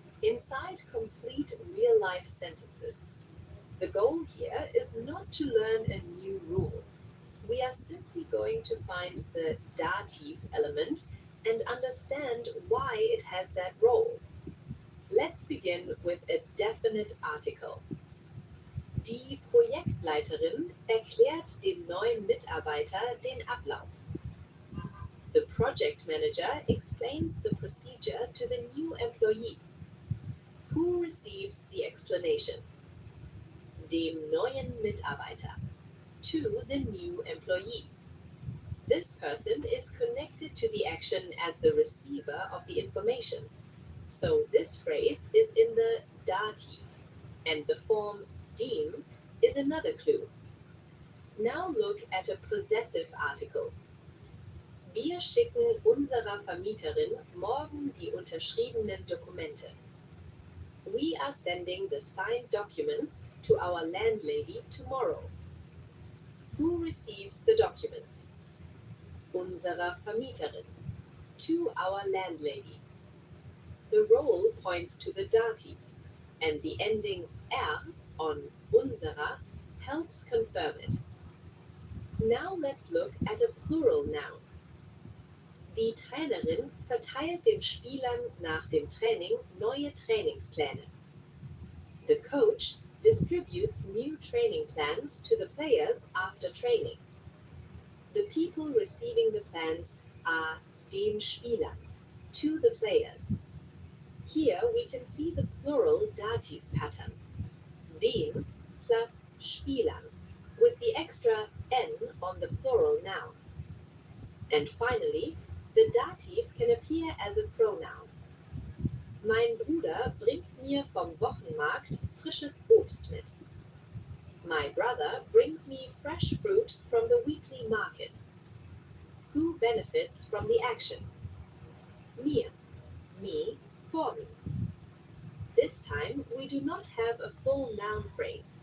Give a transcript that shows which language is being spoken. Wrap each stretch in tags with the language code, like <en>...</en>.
<en>inside complete real-life sentences. The goal here is not to learn a new rule. We are simply going to find the dative element and understand why it has that role. Let's begin with a definite article.</en> <de>Die Projektleiterin erklärt dem neuen Mitarbeiter den Ablauf.</de> <en>The project manager explains the procedure to the new employee. Who receives the explanation?</en> <de>Dem neuen Mitarbeiter.</de> <en>To the new employee. This person is connected to the action as the receiver of the information. So this phrase is in the dative, and the form dem is another clue. Now look at a possessive article.</en> <de>Wir schicken unserer Vermieterin morgen die unterschriebenen Dokumente.</de> <en>We are sending the signed documents to our landlady tomorrow. Who receives the documents?</en> <de>Unserer Vermieterin.</de> <en>To our landlady. The role points to the datives, and the ending er on unserer helps confirm it. Now let's look at a plural noun.</en> <de>Die Trainerin verteilt den Spielern nach dem Training neue Trainingspläne.</de> <en>The coach distributes new training plans to the players after training. The people receiving the plans are</en> <de>den Spielern,</de> <en>to the players. Here we can see the plural dative pattern. Den plus Spielern, with the extra n on the plural noun. And finally, the dative can appear as a pronoun.</en> <de>Mein Bruder bringt mir vom Wochenmarkt frisches Obst mit.</de> <en>My brother brings me fresh fruit from the weekly market. Who benefits from the action? Mir, me, for me. This time we do not have a full noun phrase.</en>